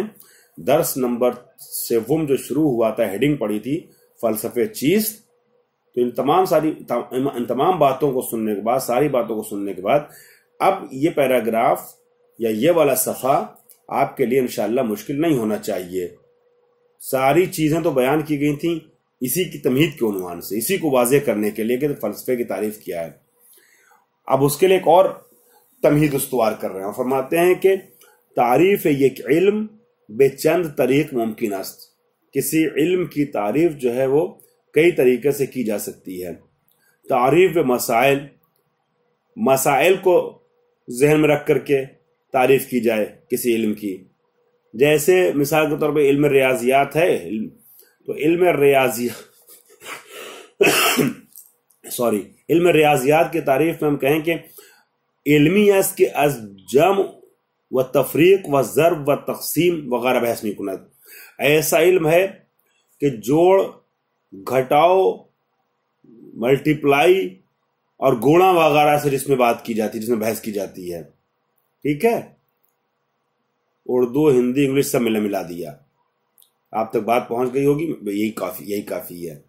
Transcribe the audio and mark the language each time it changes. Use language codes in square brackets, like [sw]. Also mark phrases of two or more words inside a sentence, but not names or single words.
[ur] درس نمبر 7 جو شروع ہوا تھا، ہیڈنگ پڑی تھی فلسفے چیز، تو ان تمام باتوں کو سننے کے بعد، ساری باتوں کو سننے کے بعد، اب یہ پیراگراف یا یہ والا صفحہ آپ کے لیے انشاءاللہ مشکل نہیں ہونا چاہیے۔ ساری چیزیں تو بیان کی گئی تھیں اسی کی تمہید کے عنوان سے، اسی کو واضح کرنے کے لیے کہ فلسفے کی تعریف کیا ہے۔ اب اس کے لیے ایک اور تمہید استوار کر رہے ہیں، اور فرماتے ہیں کہ [fa] تعریف یک علم بے چند طریق ممکن است۔ [ur] کسی علم کی تعریف جو ہے وہ کئی طریقے سے کی جا سکتی ہے۔ تعریف مسائل، مسائل کو ذہن میں رکھ کر کے تعریف کی جائے کسی علم کی، جیسے مثال کے طور پہ علم ریاضیات ہے، تو علم ریاضیات کی تعریف میں ہم کہیں کہ [fa] علمی است کہ از جمع و تفریق و ضرب و تقسیم وغیرہ بحث نہیں کند۔ [ur] ایسا علم ہے کہ جوڑ، گھٹاؤ، ملٹیپلائی اور گوڑا وغیرہ سے جس میں بات کی جاتی ہے، جس میں بحث کی جاتی ہے، ٹھیک ہے؟ اردو، ہندی، انگلش سب ملا دیا، آپ تک بات پہنچ گئی ہوگی، یہی کافی ہے۔